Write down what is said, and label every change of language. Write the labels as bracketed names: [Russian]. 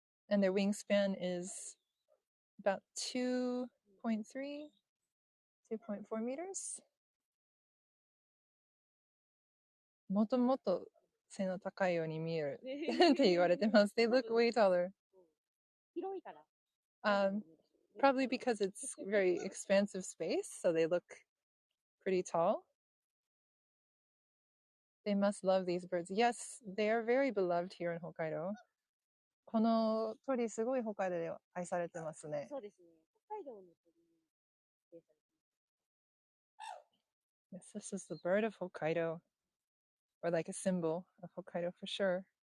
[English] And their wingspan is about 2.3, 2.4 meters. [Japanese] もともと背の高いように見えるって言われてます。 [English] They look way taller. [Japanese] 広いから。 [English] Probably because it's very expansive space, so they look pretty tall. They must love these birds. Yes, they are very beloved here in Hokkaido. [Japanese] この鳥すごい北海道で愛されてますね。そうですね。北海道の鳥に指定されてます。 [English] Yes, this is the bird of Hokkaido, or like a symbol of Hokkaido for sure.